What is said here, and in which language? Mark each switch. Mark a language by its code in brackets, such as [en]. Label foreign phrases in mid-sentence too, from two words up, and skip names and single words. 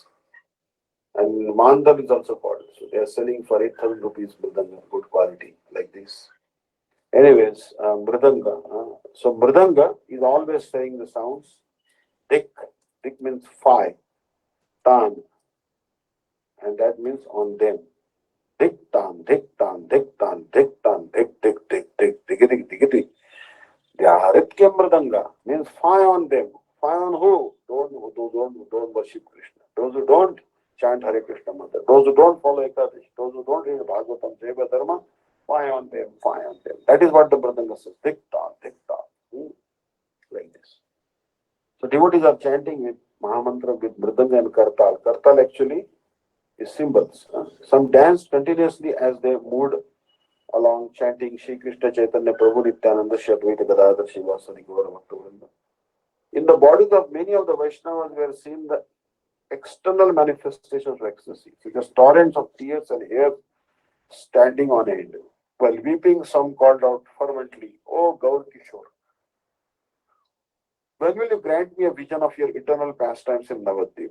[en] And Mandal is also called. So they are selling for 8,000 rupees mridanga, good quality, like this. Anyways, mridanga. So mridanga is always saying the sounds. Dik. Dik means five. Tan. And that means on them. Dik tan, dik tan, dik tan, dik tan, dik, dik, dik, dik, dik, dik, dik, dik. Dhyaritya Mridanga means fire on them. Fire on who? Don't worship Krishna. Those who don't chant Hare Krishna mantra. Those who don't follow Ekadashi. Those who don't read Bhagavatam, Jaiva Dharma. Fire on them, fire on them. That is what the Mridanga says. Tik tak, tik tak. Like this. So devotees are chanting with Mahamantra with Mridanga and Kartal. Kartal actually is cymbals. Some dance continuously as they moved along chanting Shri Krishna Chaitanya Prabhu Nityananda Shri Advaita Gadadhar Srivasadi Gaura Bhakta. In the bodies of many of the Vaishnavas, we are seeing the external manifestations of ecstasy, such as torrents of tears and hair standing on end. While weeping, some called out fervently, "Oh Gaur Kishore, when will you grant me a vision of your eternal pastimes in Navadvip?"